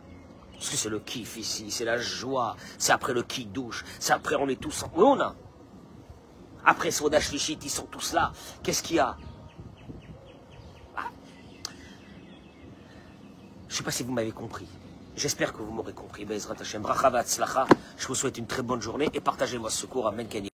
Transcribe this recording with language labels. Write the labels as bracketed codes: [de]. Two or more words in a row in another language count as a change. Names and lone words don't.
[fr] Parce que c'est le kiff ici, c'est la joie. C'est après le kiddush. C'est après, on est tous en... Oui ou non? Après [he] סעודה שלישית, [fr] ils sont tous là. Qu'est-ce qu'il y a? Je ne sais pas si vous m'avez compris. J'espère que vous m'aurez compris. [he] בעזרת השם, ברכה והצלחה. [fr] Je vous souhaite une très bonne journée et partagez-moi ce cours. Amen.